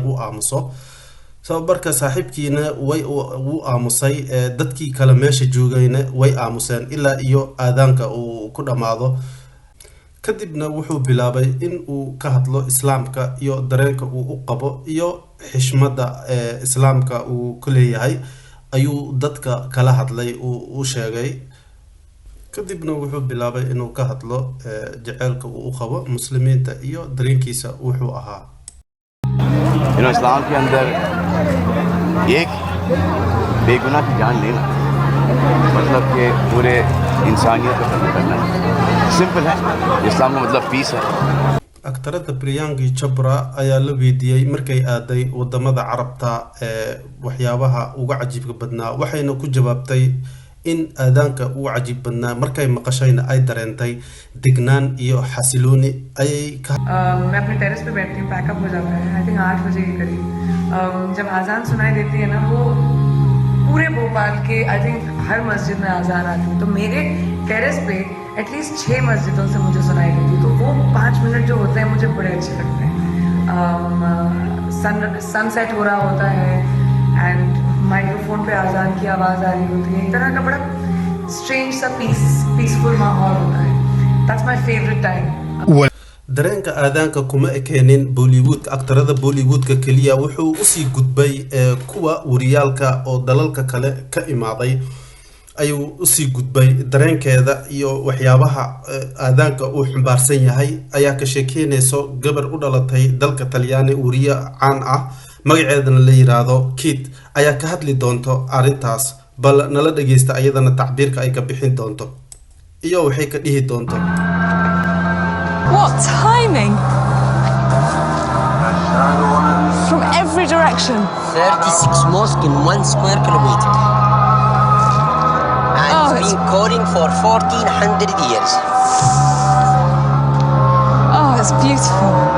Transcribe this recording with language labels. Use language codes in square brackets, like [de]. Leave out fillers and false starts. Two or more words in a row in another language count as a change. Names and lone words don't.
[so] u aamuso sabarka saaxiibkiina way uu aamusay dadkii kala meesha joogayna way aamuseen ilaa iyo aadaanka uu ku dhamaado kadibna wuxuu bilaabay in uu ka hadlo islaamka iyo dareenka uu u qabo iyo xishmada islaamka uu ku leeyahay ayuu dadka kala hadlay uu sheegay kadibna wuxuu bilaabay inuu ka hadlo jaceelka uu u qabo muslimiinta iyo dareenkiisa wuxuu ahaa [hi] इस्लाम के अंदर एक बेगुनाह की जान लेना मतलब कि पूरे इंसानियत को खत्म करना है सिंपल है इस्लाम का मतलब पीस है [so] aktarada Priyanka Chopra ayaa la weydiiyay markay aaday wadamada Carabta waxyaabaha ugu cajiibka badnaa waxayna ku jawaabtay in aadaanka ugu cajiib badnaa markay maqashayna ay dareentay degnaan iyo xasilooni ay ka [hi] मैं अपने टेरेस पे बैठती हूँ पैकअप हो जाता है [en] I think [hi] 8 बजे के करीब जब आज़ान सुनाई देती है ना वो पूरे भोपाल के [en] I think [hi] हर मस्जिद में आज़ान आती है तो मेरे टेरेस पे एटलीस्ट 6 मस्जिदों से मुझे सुनाई देती है तो वो 5 मिनट जो होते हैं मुझे बड़े अच्छे लगते हैं सनसेट हो रहा होता है [en] and microphone [hi] पे आज़ान की आवाज़ आ रही होती है एक तरह का बड़ा strange सा peaceful माहौल होता है. [en] That's my favorite time. [so] dareenka aadaanka kuma ekeenin Bollywoodka aktarada Bollywoodka kaliya wuxuu u sii gudbay kuwa wariyaalka oo dalalka kale ka imaaday ayuu u sii gudbay dareenkeeda iyo waxyaabaha aadaanka uu xambaarsan yahay ayaa ka sheekeynayso gabar u dhalatay dalka Talyaani wariye caan ah magaceedana la yiraahdo Kit ayaa ka hadli doonto arintaas bal nala dhageysta ayadana tacbiirka ay ka bixin doonto iyo waxay ka dhihi doonto. [en] What timing! From every direction. 36 mosques in 1 square kilometer. And it's been calling for 1400 years. Oh, it's beautiful.